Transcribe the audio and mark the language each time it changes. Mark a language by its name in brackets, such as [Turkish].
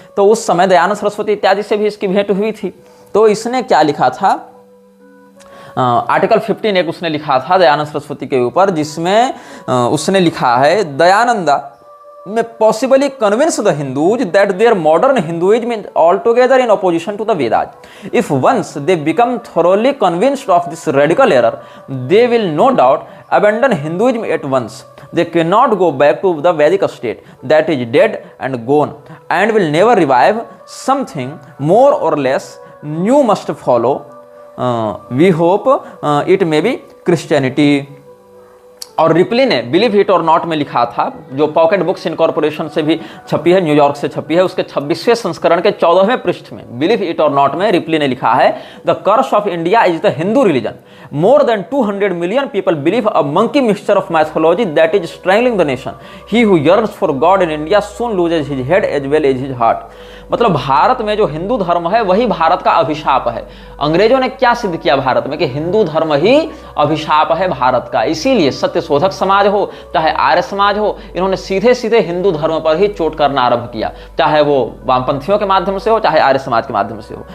[Hindi] तो उस समय दयानंद सरस्वती इत्यादि से भी इसकी भेंट हुई थी। तो इसने क्या लिखा था, आर्टिकल 15 एक उसने लिखा था दयानंद सरस्वती के ऊपर, जिसमें उसने लिखा है, Dayananda [English] may possibly convince the Hindus that their modern Hinduism is altogether in opposition to the Vedas. If once they become thoroughly convinced of this radical error, they will no doubt abandon Hinduism at once. They cannot go back to the Vedic state that is dead and gone, and will never revive. Something more or less new must follow. We hope it may be Christianity. [Hindi] और replay ने believe it और not में लिखा था, जो pocket books incorporation से भी छपी है, न्यूयॉर्क से छपी है, उसके 26वें संस्करण के 14वें पृष्ठ में बिलीव इट और नॉट में रिप्ली ने लिखा है, [English] The curse of India is the Hindu religion. More than 200 million people believe a monkey mixture of mythology that is strangling the nation. He who yearns for God in India soon loses his head as well as his heart. [Hindi] मतलब भारत में जो हिंदू धर्म है वही भारत का अभिशाप है. अंग्रेजों ने क्या सिद्ध किया भारत में कि हिंदू धर्म ही अभिशाप है भारत का. इसीलिए सत्य शोधक समाज हो चाहे आर्य समाज हो, इन्होंने सीधे सीधे हिंदू धर्म पर ही चोट करना आरंभ किया, चाहे वो वामपंथियों के माध्यम से हो चाहे आर्य समाज के माध्यम से हो.